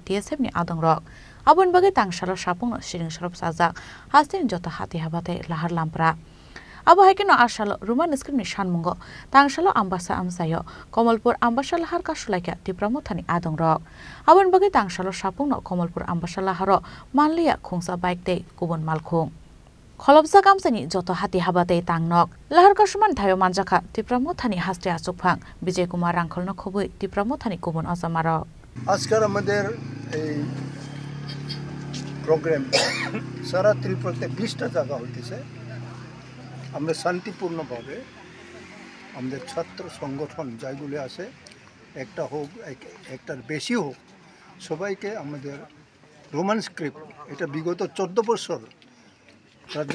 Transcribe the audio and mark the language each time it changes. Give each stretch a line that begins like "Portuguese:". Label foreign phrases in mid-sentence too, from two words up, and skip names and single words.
Kok Borok: TSF ni adongrok abon bagai tangshalo shapungno siring sorop sajak haste jota hati habate lahar lampra abo hakino ashalo
English: Roman script
Kok Borok: ni shanmungo tangshalo ambasa amsayo Komalpur ambasa lahar ka sulaika Tipra Mothani adongrok abon bagai tangshalo shapungno Komalpur ambasa laharo manliya khungsa bike te kubon malkhung Kholobsa kamsani joto hati habate tangnok lahar kasuman thayo manjaka Tipra Mothani haste achukphang Vijay Kumar rangkholno khobui Tipra Mothani kubun ajamaro
Bangla: আজকের আমাদের এই প্রোগ্রাম সারা ত্রিপুরাতে 20টা জায়গা হইতেছে আমরা শান্তিপূর্ণভাবে আমাদের ছাত্র সংগঠন যাইগুলো আছে একটা হোক একটার বেশি হোক সবাইকে আমাদের
English: Roman script
Bangla: এটা বিগত 14 বছর রাজ্য